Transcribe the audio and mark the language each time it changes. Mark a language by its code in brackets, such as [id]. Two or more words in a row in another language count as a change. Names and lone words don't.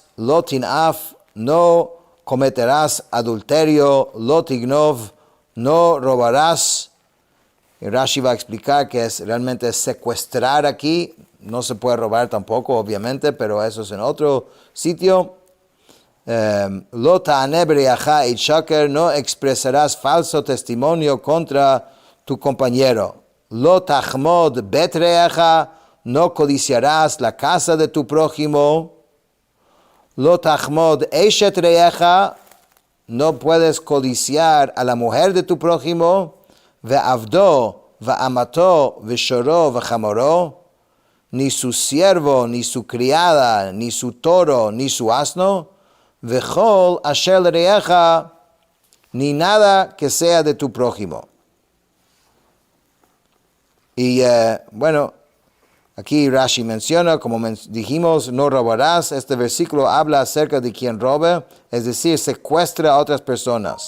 [he] לא תנאף, [es] no cometerás adulterio. [he] לא תגנוב, [es] no robarás. Y Rashi va a explicar que es realmente secuestrar aquí. No se puede robar tampoco, obviamente, pero eso es en otro sitio. [he] לא תענה ברעך עד שקר, [es] no expresarás falso testimonio contra tu compañero. [he] לא תחמוד בית רעך, [es] no codiciarás la casa de tu prójimo. [he] לא תחמוד אשת רעך, [es] no puedes codiciar a la mujer de tu prójimo. [he] ועבדו ואמתו ושורו וחמורו, [es] ni su siervo, ni su criada, ni su toro, ni su asno. [he] וכל אשר רעך, [es] ni nada que sea de tu prójimo. Y bueno, aquí Rashi menciona, como dijimos, no robarás. Este versículo habla acerca de quien robe, es decir, secuestra a otras personas.